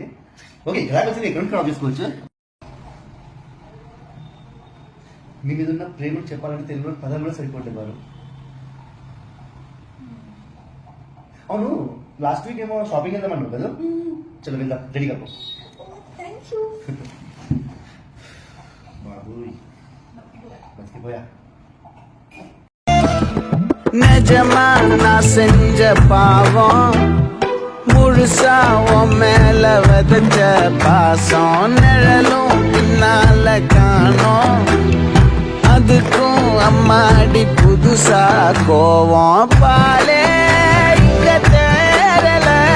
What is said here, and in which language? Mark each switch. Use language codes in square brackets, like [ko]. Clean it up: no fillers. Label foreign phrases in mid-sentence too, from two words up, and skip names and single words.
[te] ఓకే, ఎలాగొచ్చింది ఎక్కడ క్రాప్ చేసుకోవచ్చు. మీ మీద ఉన్న ప్రేమను చెప్పాలంటే తెలుగులో పదాలు కూడా సరిపోతాయి బారు. అవును, [en] last week [te] ఏమో షాపింగ్ వెళ్దామన్నావు కదా? చలో వెళ్దాం, రెడీగా పో. బాబు బతికిపోయా. [ta] நிஜமா நான் செஞ்ச பாவம் முழுசா உன் மேல விதைச்ச பாசம் நிழலும் பின்னால காணோம் அதுக்கும் அம்மாடி புதுசா கோவம் பாலே இங்க தேரல